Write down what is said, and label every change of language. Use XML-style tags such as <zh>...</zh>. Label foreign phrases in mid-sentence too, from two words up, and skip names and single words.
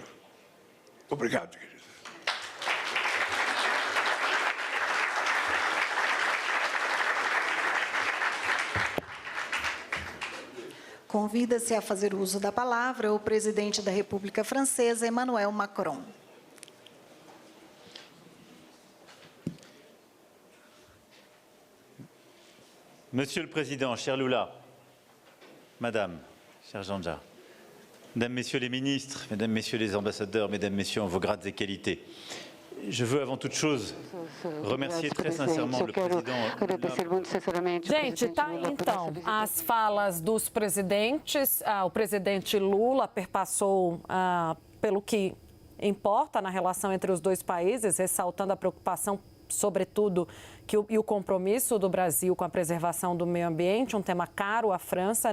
<pt>Obrigado, querido. Convida-se a fazer uso da palavra o presidente da República Francesa, Emmanuel Macron.</pt> <fr>Monsieur le Président, cher Lula, Madame, cher Janja, Mesdames, Messieurs les ministres, Mesdames, Messieurs les ambassadeurs, Mesdames, Messieurs en vos grades et qualités, Je veux avant toute chose remercier très sincèrement le président Lula.</fr> <pt>Gente, tá aí então as falas dos presidentes. O presidente Lula perpassou pelo que importa na relação entre os dois países, ressaltando a preocupação, sobretudo, e o compromisso do Brasil com a preservação do meio ambiente, um tema caro à França.</pt>